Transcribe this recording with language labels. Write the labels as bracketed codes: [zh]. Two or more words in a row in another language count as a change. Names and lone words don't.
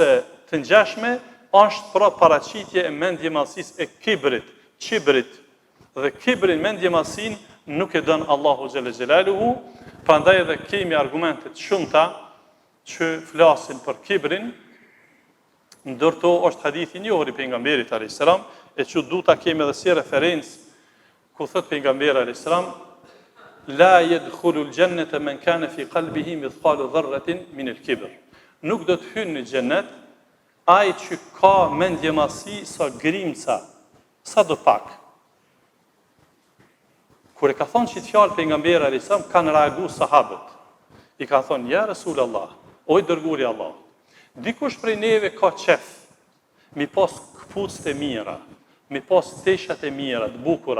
[sq] të ngjashme, është pra paraqitje e mendjemasis e qibrit, dhe kibrin mendjemasin nuk e dën Allahu [ar] جل جلاله, [sq] prandaj edhe kemi argumente të shumta që flasin për kibrin, ndërto është hadithi i njohur i pejgamberit [ar] عليه السلام, [sq] e që du ta kemi edhe si referencë ku thot pejgamberi [ar] عليه السلام, لا يدخل الجنة من كان في قلبه مثقال ذرة من الكبر. [sq] Nuk do të hynë në xhennet ai që ka mendjemasi sa grimca, sa do pak. Kur e ka thonë që të fjalë pejgamberi [ar] عليه السلام, [sq] kanë reaguar sahabët. I ka thonë, [ar] يا رسول الله, [sq] o i dërguari i Allah, dikush prej neve ka qef, mi pas këpucët e mira, mi pas teshat e mira, të bukura.